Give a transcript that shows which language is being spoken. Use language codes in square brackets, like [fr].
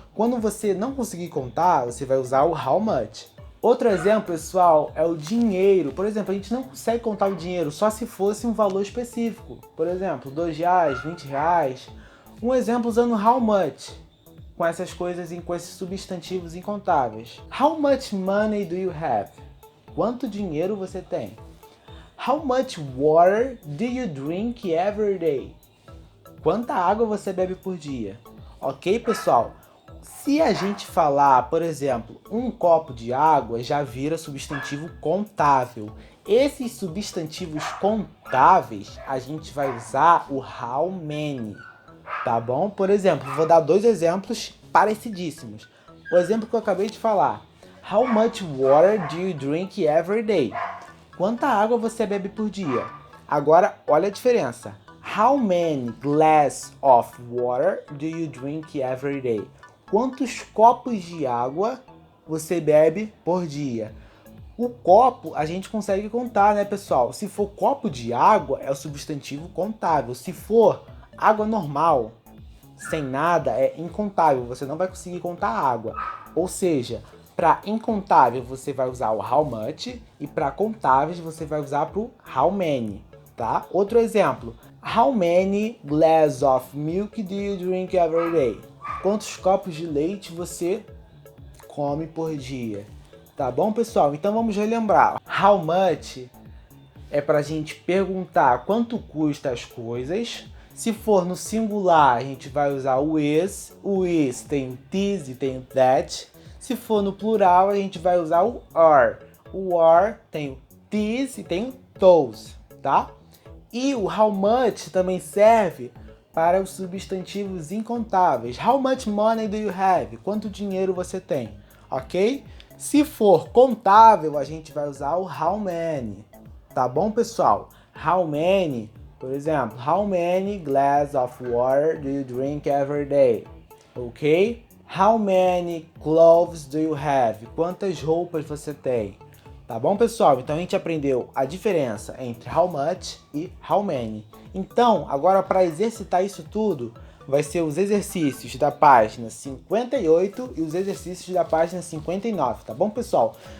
[pt] Quando você não conseguir contar, você vai usar o how much. Outro exemplo, pessoal, é o dinheiro. Por exemplo, a gente não consegue contar o dinheiro só se fosse um valor específico. Por exemplo, R$2, R$20. Um exemplo usando how much, com essas coisas, com esses substantivos incontáveis. [en] How much money do you have? [pt] Quanto dinheiro você tem? [en] How much water do you drink every day? [pt] Quanta água você bebe por dia? Ok, pessoal? Se a gente falar, por exemplo, um copo de água, já vira substantivo contável. Esses substantivos contáveis, a gente vai usar o how many, tá bom? Por exemplo, vou dar 2 exemplos parecidíssimos. O exemplo que eu acabei de falar. [en] How much water do you drink every day? [pt] Quanta água você bebe por dia? Agora, olha a diferença. [en] How many glasses of water do you drink every day? [pt] Quantos copos de água você bebe por dia? O copo a gente consegue contar, né, pessoal? Se for copo de água, é o substantivo contável. Se for água normal, sem nada, é incontável. Você não vai conseguir contar água. Ou seja, para incontável você vai usar o how much e para contáveis você vai usar pro how many, tá? Outro exemplo. [en] How many glasses of milk do you drink every day? [pt] Quantos copos de leite você come por dia? Tá bom, pessoal? Então vamos relembrar. How much é para a gente perguntar quanto custa as coisas. Se for no singular, a gente vai usar o is. O is tem this e tem that. Se for no plural, a gente vai usar o are. O are tem o this e tem o those, tá? E o how much também serve para os substantivos incontáveis. [en] How much money do you have? [pt] Quanto dinheiro você tem, ok? Se for contável, a gente vai usar o how many, tá bom, pessoal? [en] How many, [pt] por exemplo, [en] how many glasses of water do you drink every day? Ok? How many clothes do you have? [pt] Quantas roupas você tem? Tá bom, pessoal? Então a gente aprendeu a diferença entre how much e how many. Então, agora para exercitar isso tudo, vai ser os exercícios da página 58 e os exercícios da página 59, tá bom, pessoal?